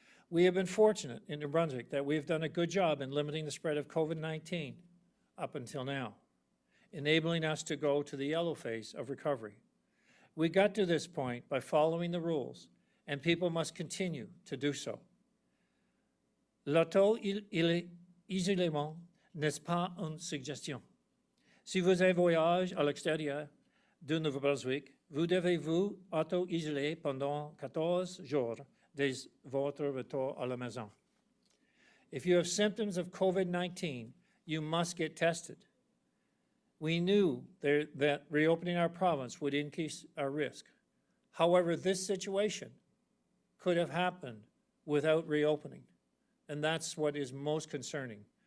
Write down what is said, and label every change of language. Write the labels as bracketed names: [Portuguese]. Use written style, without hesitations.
[English] We have been fortunate in New Brunswick that we have done a good job in limiting the spread of COVID-19 up until now, enabling us to go to the yellow phase of recovery. We got to this point by following the rules, and people must continue to do so. [French] L'auto-isolement n'est pas une suggestion. Si vous avez voyage à l'extérieur du Nouveau-Brunswick, vous devez vous auto-isoler pendant 14 jours dès votre retour à la maison. [English] If you have symptoms of COVID-19, you must get tested. We knew that reopening our province would increase our risk. However, this situation could have happened without reopening, and that's what is most concerning.